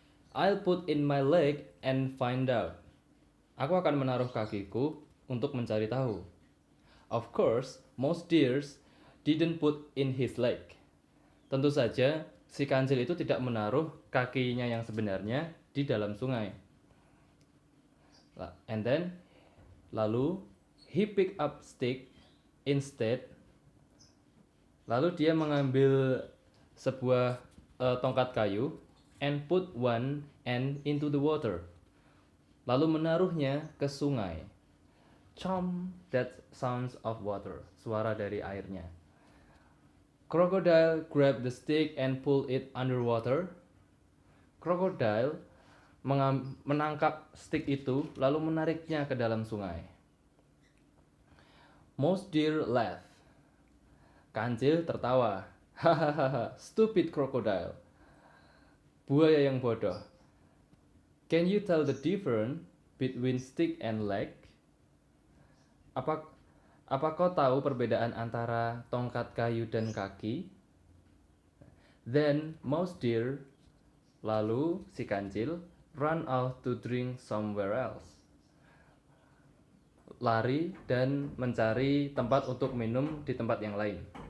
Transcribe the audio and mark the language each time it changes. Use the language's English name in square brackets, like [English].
[English] I'll put in my leg and find out. [Indonesian] Aku akan menaruh kakiku untuk mencari tahu. [English] Of course, most deers didn't put in his leg. [Indonesian] Tentu saja, si kancil itu tidak menaruh kakinya yang sebenarnya di dalam sungai. [English] And then, [Indonesian] lalu, [English] he pick up stick instead. [Indonesian] Lalu dia mengambil sebuah tongkat kayu [English] and put one end into the water. [Indonesian] Lalu menaruhnya ke sungai. [English] Chomp, that sounds of water. [Indonesian] Suara dari airnya. [English] Crocodile grabbed the stick and pulled it underwater. [Indonesian] Crocodile menangkap stick itu lalu menariknya ke dalam sungai. [English] Mouse Deer laughed. [Indonesian] Kancil tertawa. Hahaha, [English] stupid crocodile. [Indonesian] Buaya yang bodoh. [English] Can you tell the difference between stick and leg? [Indonesian] Apa kau tahu perbedaan antara tongkat kayu dan kaki? [English] Then Mouse Deer, [Indonesian] lalu si kancil, [English] run out to drink somewhere else. [Indonesian] Lari dan mencari tempat untuk minum di tempat yang lain.